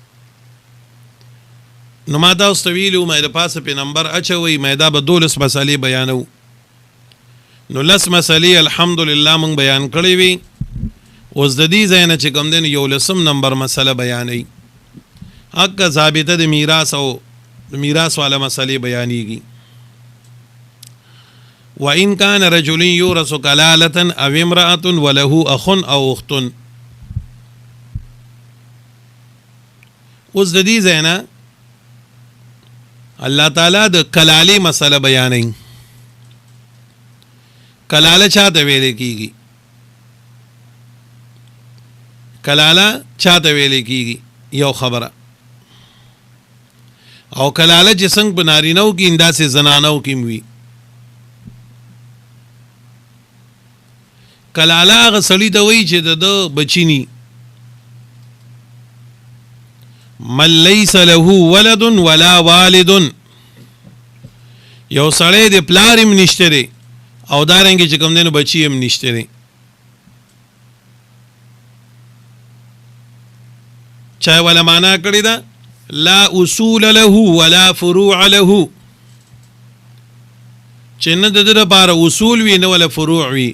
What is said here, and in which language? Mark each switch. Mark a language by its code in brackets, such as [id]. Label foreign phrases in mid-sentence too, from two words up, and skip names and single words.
[ps] نو ما تاسو ته ویلو مې د پاسه په نمبر اچوي مې دا به 12 مسالې بیانو. نو لس مسالې الحمدلله موږ بیان کړې وي. اوس د دې ځای نه چې کوم دی یو لسم نمبر مسله بیانوي. حق ضابطه د میراث او د میراث والا مسلې بیانېږي. [ar] وإن كان رجل يورث كلالة أو امرأة وله أخ أو أخت. [ps] اوس د دې ځای نه الله تعالی د کلالې مسله بیانوي. کلاله چاته ویل کیږي؟ کلاله چاته ویل کیږي؟ یو خبره. او کلاله چې څنګه په نارینهو کې انداسې زنانو کې وي. کلاله هغه سړي ته وایي چې د بچی ني. [ar] من ليس له ولد ولا والد. [ps] یو سړی د پلار هم نشته دی او دارنګه چې کوم دی نو بچی هم نشته دی. چا ولا معنا کړی دا [ar] لا اصول له ولا فروع له، [ps] چې نه د دې لپاره اصول وي نه [ar] ولا فروع [ps] وي.